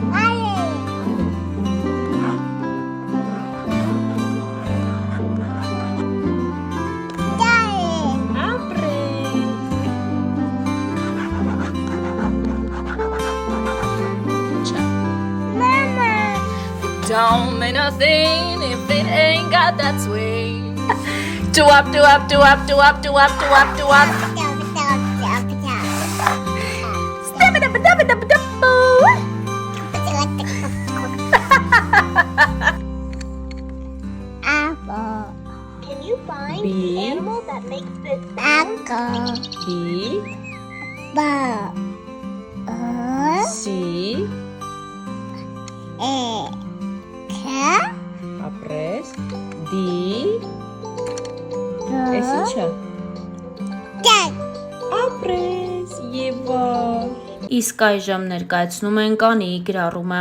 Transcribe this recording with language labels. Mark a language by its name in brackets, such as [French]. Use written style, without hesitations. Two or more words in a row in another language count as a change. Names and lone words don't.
[Armenian] այի, դարի, ապրես Ինչա մամա, [English] Don't mean nothing if it ain't got that swing. Do up, do up, do up, do up, do up, do up, do up. Step it up, dub it up, dub apple, Can you find B. the animal that makes this sound? apple, B, ball, [Armenian] C, ապրես, D, ես ինչա, ապրես, Եվա։ Իսկ այժմ ներկայացնում ենք Անիի գրառումը։